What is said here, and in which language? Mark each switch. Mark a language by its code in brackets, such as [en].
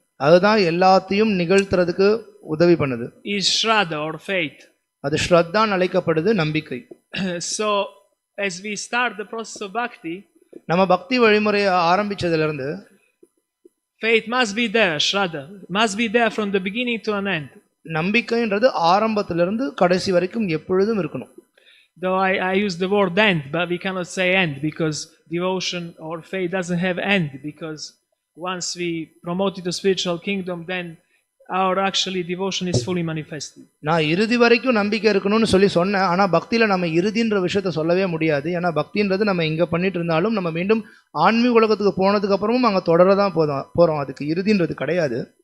[ta] அதுதான் எல்லாத்தையும் நிகழ்த்துறதுக்கு உதவி பண்ணுது, [en] is shraddha or faith. [ta] அது ஸ்ரத்தான் அழைக்கப்படுது, நம்பிக்கை. [en] So as we start the process of bhakti, [ta] நம்ம பக்தி வழிமுறையை ஆரம்பிச்சதுல இருந்து [en] faith must be there, shraddha must be there from the beginning to an end. [ta] நம்பிக்கைன்றது ஆரம்பத்துல இருந்து கடைசி வரைக்கும் எப்பொழுதும் இருக்கணும். [en] Though I use the word end, but we cannot say end because devotion or faith doesn't have end, because once we promote it to spiritual kingdom, then our actually devotion is fully manifested. [ta] நான் இறுதி வரைக்கும் நம்பிக்கை இருக்கணும்னு சொன்னேன், ஆனா பக்தியில நம்ம இறுதின்ற விஷயத்தை சொல்லவே முடியாது. ஏன்னா பக்தின்றது நம்ம இங்க பண்ணிட்டு இருந்தாலும் நம்ம மீண்டும் ஆன்மீக உலகத்துக்கு போனதுக்கு அப்புறமும் அங்க தொடரதான் போறோம், அதுக்கு இறுதின்றது கிடையாது.